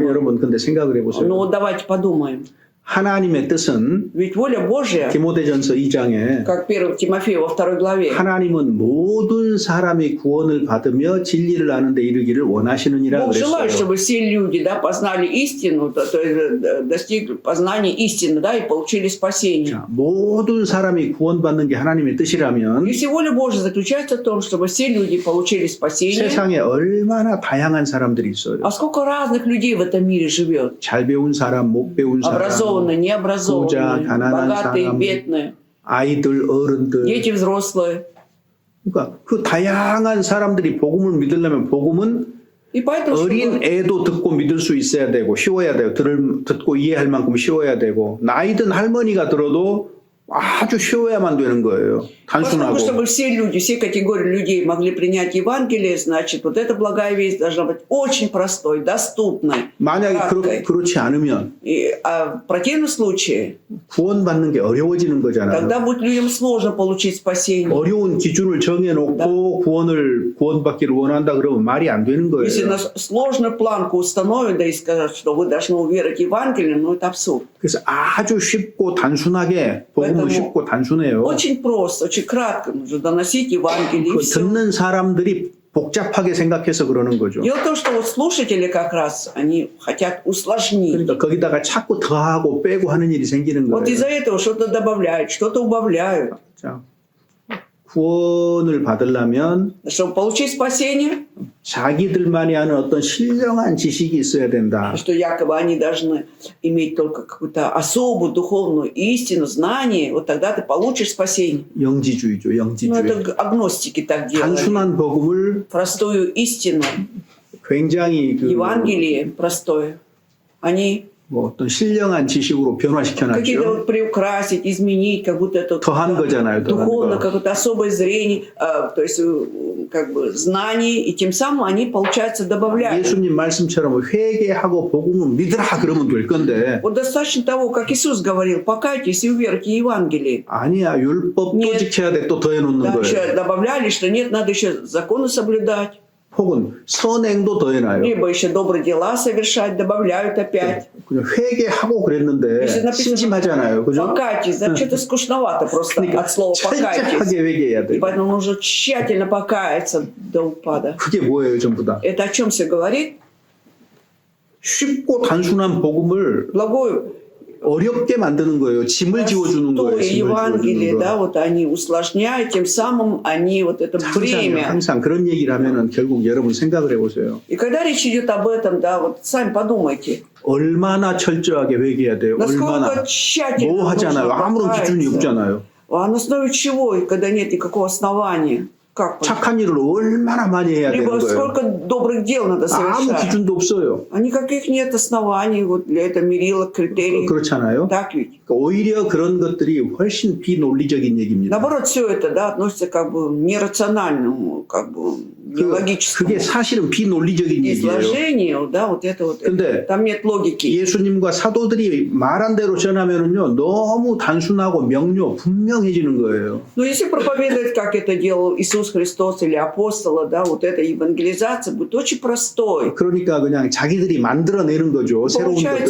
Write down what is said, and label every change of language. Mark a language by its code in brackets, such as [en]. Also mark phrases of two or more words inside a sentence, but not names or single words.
[ko] 여러분 근데 생각을 [ru] Ну [ko] 해보세요. [ru] вот давайте подумаем. [ko] 하나님의 뜻은 [ru] Ведь воля Божья, [ko] 디모데전서 2장에 [ru] как 1 Тимофея во 2 главе, [ko] 하나님은 모든 사람이 구원을 받으며 진리를 아는 데 이르기를 원하시느니라 [ru] Бог желает, [ko] 그랬어요. [ru] чтобы все люди, да, познали истину, то есть достигли познания истины, да, и получили спасение. [ko] 자, 모든 사람이 구원받는 게 하나님의 뜻이라면 [ru] Если воля Божья заключается в том, чтобы все люди получили спасение, [ko] 세상에 얼마나 다양한 사람들이 있어요. [ru] а сколько разных людей в этом мире живет? [ko] 잘 배운 사람, 못 배운 사람, [ru] Образованные, [ko] 부자, [ru] необразованные, [ko] 가난한 [ru] богатые, [ko] 사람, [ru] бедные, [ko] 아이들, 어른들. [ru] дети взрослые. [ko] 그러니까 그 다양한 사람들이 복음을 믿으려면 복음은 [ru] И поэтому [ko] 어린 애도 듣고 믿을 수 있어야 되고 쉬워야 돼요. 듣고 이해할 만큼 쉬워야 되고 나이든 할머니가 들어도 아주 쉬워야만 되는 거예요. [ru] Поэтому, [ko] 단순하고. [ru] чтобы все люди, все категории людей могли принять Евангелие, значит, вот эта благая весть должна быть очень простой, доступной. [ko] 만약에 [ru] краткой. [ko] 그렇지 않으면 [ru] А в противном случае, [ko] 구원받는 게 어려워지는 거잖아요. [ru] тогда будет людям сложно получить спасение. [ko] 어려운 기준을 정해놓고 구원받기를 원한다 그러면 말이 안 되는 [ru] Если [ko] 거예요. [ru] нас сложную планку установят, да и скажут, что вы должны уверовать в Евангелие, ну это абсурд. [ko] 그래서 아주 쉽고 단순하게 복음은 [ru] поэтому [ko] 쉽고 단순해요. [ru] Очень просто, очень кратко нужно доносить Евангелие. [ko] 그 [ru] И все. [ko] 듣는 사람들이 복잡하게 생각해서 그러는 거죠. [ru] Дело в том, что вот слушатели как раз, они хотят усложнить. [ko] 그러니까 거기다가 자꾸 더하고 빼고 하는 일이 생기는 [ru] Вот [ko] 거예요. [ru] из-за этого что-то добавляют, что-то убавляют. [ko] 자, 구원을 받으려면 [ru] Чтобы получить спасение, [ko] 자기들만이 아는 어떤 신령한 지식이 있어야 된다. [ru] Что якобы они должны иметь только какую-то особую духовную истину, знание, вот тогда ты получишь спасение. [ko] 영지주의죠, [ru] Ну, [ko] 영지주의. [ru] это агностики так делали. [ko] 단순한 복음을 [ru] Простую истину, [ko] 굉장히 그 [ru] Евангелие простое, они [ko] 뭐 어떤 신령한 지식으로 변화시켜놨죠. [ru] какие-то вот приукрасить, изменить, как будто это [ko] 더한 거잖아요, 더한 [ru] духовно, [ko] 거. [ru] какое-то особое зрение, то есть как бы знание, и тем самым они, получается, добавляют. [ko] 예수님 말씀처럼 회개하고 복음을 믿으라 그러면 될 건데 [ru] Вот достаточно того, как Иисус говорил, покайтесь и уверуйте Евангелие. [ko] 아니야 율법 또 [ru] Нет. [ko] 지켜야 돼 또 더해놓는 [ru] Да, [ko] 거예요. [ru] еще добавляли, что нет, надо еще законы соблюдать, [ko] 혹은 선행도 더해놔요. [ru] либо еще добрые дела совершать, добавляют опять. [ko] 그냥 회개하고 그랬는데 [ru] Если написано [ko] 심심하잖아요, 그죠? [ru] покайтесь, да, что-то скучновато просто от слова покайтесь. [ko] 철저하게 회개해야 [ru] И [ko] 돼. [ru] поэтому нужно тщательно покаяться до упада. [ko] 그게 뭐예요, 전부 다? [ru] Это о чем все говорит? [ko] 쉽고 단순한 복음을 [ru] Благую [ko] 어렵게 만드는 거예요. 짐을 지워주는 거예요. [ru] простое [ko] 짐을 [ru] Евангелие, [ko] 지워주는 [ru] да, [ko] 거. [ru] вот они усложняют, тем самым они вот это бремя. [ko] 항상 그런 얘기를 하면은 결국 여러분 생각을 해보세요. [ru] И когда речь идет об этом, да, вот сами подумайте, [ko] 얼마나 철저하게 회개해야 돼요. 얼마나 [ru] насколько тщательно [ko] 뭐 하잖아요. [ru] нужно [ko] 아무런 기준이 [ru] покаяться. [ko] 없잖아요. [ru] А на основе чего, и когда нет никакого основания? Как? [ko] 착한 일을 얼마나 많이 해야 되는 [ru] Либо [ko] 거예요. [ru] сколько добрых дел надо [ko] 아무 [ru] совершать? [ko] 기준도 없어요. [ru] А никаких нет оснований вот для этого мерила, критериев. [ko] 그렇잖아요. [ru] Так ведь? [ko] 그러니까 오히려 그런 것들이 훨씬 비논리적인 얘기입니다. [ru] Наоборот, все это, да, относится как бы нерациональному, как бы нелогическому [ko] 그게 사실은 비논리적인 얘기예요. [ru] изложению, да, вот это вот. [ko] 근데 [ru] Там нет логики. [ko] 예수님과 사도들이 말한 대로 전하면은요 너무 단순하고 명료 분명해지는 거예요. [ru] Но если проповедовать, как это делал Иисус Христос или апостолы, да, вот эта евангелизация будет очень простой. [ko] 그러니까 그냥 자기들이 만들어내는 거죠. 새로운 [ru] Получается,